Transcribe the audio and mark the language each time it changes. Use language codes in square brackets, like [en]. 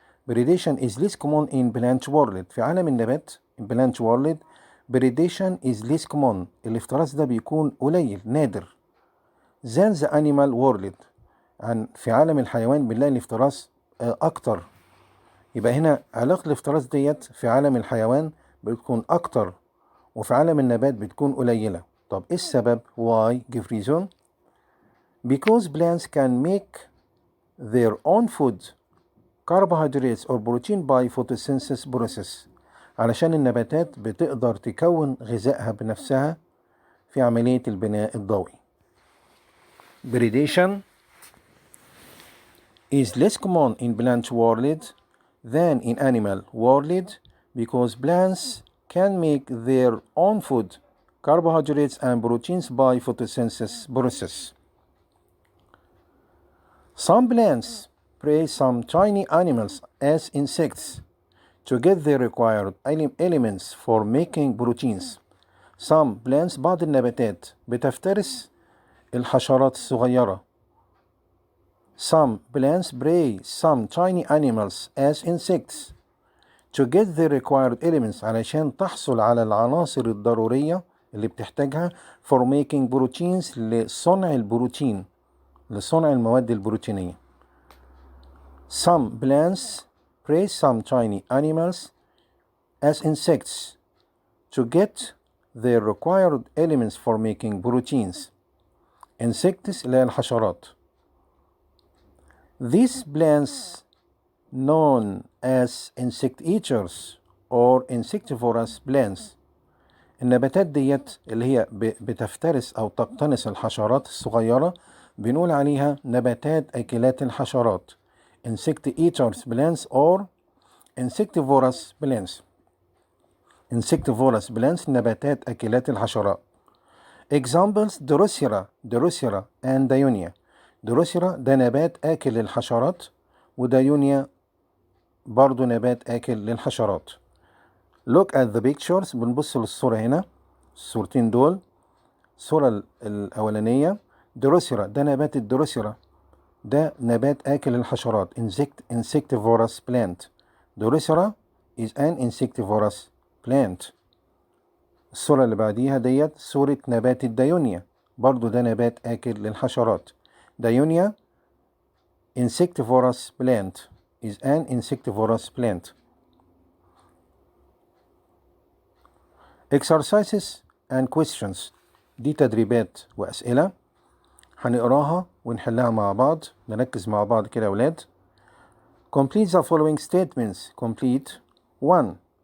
[en] Predation is less common in plant world. [ar] في عالم النبات [en] in plant world predation is less common. [ar] الافتراس ده بيكون قليل نادر [en] than the animal world. [ar] في عالم الحيوان بنلاقي الافتراس أكتر. يبقى هنا علاقة الافتراس ديت في عالم الحيوان بتكون أكتر وفي عالم النبات بتكون قليلة. طب إيه السبب؟ [en] why? give reason. Because plants can make their own food carbohydrates or protein by photosynthesis process. [ar] علشان النباتات بتقدر تكون غذائها بنفسها في عملية البناء الضوئي. [en] Predation is less common in plant world than in animal world because plants can make their own food, carbohydrates and proteins by photosynthesis process. Some plants prey some tiny animals as insects to get the required elements for making proteins. Some plants [ar] بعض النباتات بتفترس الحشرات الصغيرة. [en] Some plants prey some tiny animals as insects to get the required elements [ar] علشان تحصل على العناصر الضرورية اللي بتحتاجها [en] for making proteins [ar] لصنع البروتين لصنع المواد البروتينية. [en] Some plants prey some tiny animals as insects to get the required elements for making proteins. [ar] Insects اللي هي الحشرات. [en] These plants known as insect eaters or insectivorous plants. [ar] النباتات ديت اللي هي بتفترس أو تقتنص الحشرات الصغيرة بنقول عليها نباتات أكلات الحشرات. [en] Insect eaters plants or insectivorous plants. Insectivorous plants [ar] نباتات أكلات الحشرات. [en] Examples Drosera and Dionia. [ar] Drosera ده نبات آكل للحشرات ودايونيا برضو نبات آكل للحشرات. [en] Look at the pictures. [ar] بنبص للصورة هنا الصورتين دول. الصورة الأولانية دروسيرا ده نبات الدروسيرا ده نبات آكل الحشرات [en] insectivorous plant. Drosera is an insectivorous plant. [ar] الصورة اللي بعديها ديت صورة نبات الدايونيا برضو ده نبات آكل للحشرات. [en] Dionaea insectivorous plant is an insectivorous plant. Exercises and questions. [ar] دي تدريبات وأسئلة هنقراها ونحلها مع بعض. نركز مع بعض كده يا ولاد. [en] Complete the following statements. Complete 1.